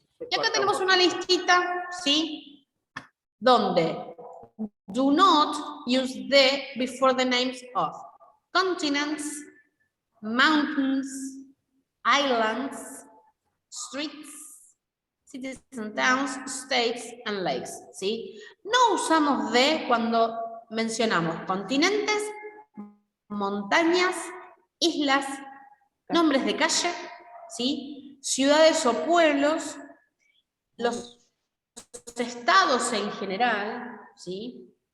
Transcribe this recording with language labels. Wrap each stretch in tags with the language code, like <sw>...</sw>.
<es>Y acá tenemos una listita, ¿sí? Donde</es> <en>do not use the before the names of continents, mountains, islands, streets, cities and towns, states and lakes,</en> <es>¿sí? No usamos de cuando mencionamos continentes, montañas, islas, nombres de calle, ¿sí? Ciudades o pueblos, los estados en general, ¿sí?</es>